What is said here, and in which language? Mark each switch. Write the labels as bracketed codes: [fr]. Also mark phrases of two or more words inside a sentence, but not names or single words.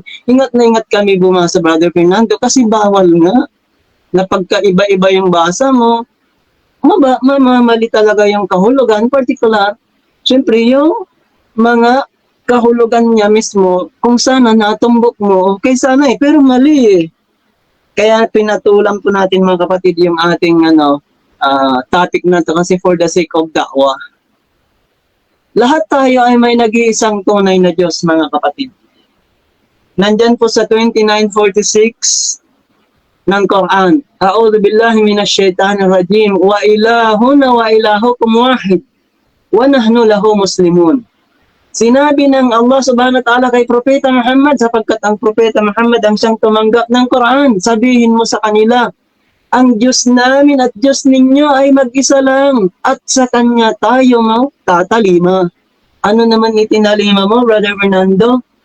[tl] Ingat na ingat kami bumasa, Brother Fernando, kasi bawal nga na pagkaiba-iba yung basa mo, mamamali talaga yung kahulugan, particular, siyempre yung mga kahulugan niya mismo, kung sana natumbok mo, okay sana pero mali Kaya pinatulan po natin mga kapatid yung ating topic na to kasi [en] for the sake of da'wah. [tl] Lahat tayo ay may nag-iisang tunay na Diyos, mga kapatid. Nandyan po sa 29:46 ng Quran. [ar] أعوذ بالله من الشيطان الرجيم. وإلهنا وإلهكم واحد. ونحن له مسلمون. [tl] Sinabi ng [ar] الله سبحانه وتعالى [tl] kay Propeta Muhammad, sapagkat ang Propeta Muhammad ang siyang tumanggap ng Quran, sabihin mo sa kanila, ang Diyos namin at Diyos ninyo ay mag-isa lang at sa Kanya tayo tatalima. Ano naman itinalima mo, Brother Fernando?